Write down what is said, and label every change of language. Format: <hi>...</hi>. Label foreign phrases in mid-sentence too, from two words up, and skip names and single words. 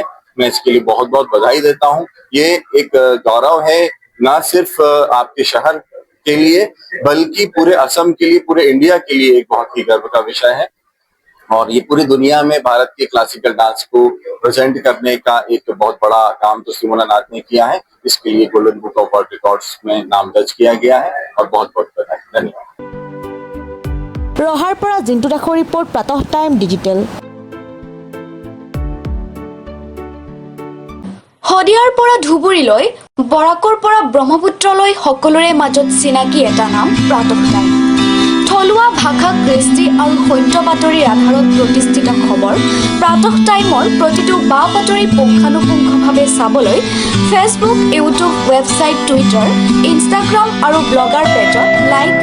<hi>मैं इसके लिए बहुत बहुत बधाई देता हूँ। ये एक गौरव है न सिर्फ आपके शहर के लिए बल्कि पूरे असम के लिए, पूरे इंडिया के लिए एक बहुत ही गर्व का विषय है। और ये पूरी दुनिया में भारत के</hi> <en>classical dance</en> <hi>को प्रेजेंट करने का एक बहुत बड़ा काम तुष्टिमना नाथ ने किया है। इसके लिए गोल्डन बुक ऑफ वर्ल्ड रिकॉर्ड्स में नाम दर्ज किया गया है और बहुत बहुत बधाई। धन्यवाद।</hi> <as>ৰহাৰ পৰা জিন্তু দাসৰ ৰিপৰ্ট, প্ৰাতঃ টাইম ডিজিটেল। শদিয়াৰ পৰা ধুবুৰীলৈ, বৰাকৰ পৰা ব্ৰহ্মপুত্ৰলৈ সকলোৰে মাজত চিনাকি এটা নাম প্ৰাতঃ টাইম। থলুৱা ভাষা, কৃষ্টি আৰু সত্য বাতৰিৰ আধাৰত প্ৰতিষ্ঠিত খবৰ প্ৰাতঃ টাইমৰ প্ৰতিটো বা বাতৰি পুংখানুপুংখভাৱে চাবলৈ ফেচবুক, ইউটিউব, ৱেবছাইট, টুইটাৰ, ইনষ্টাগ্ৰাম আৰু ব্লগাৰ পেজত</as>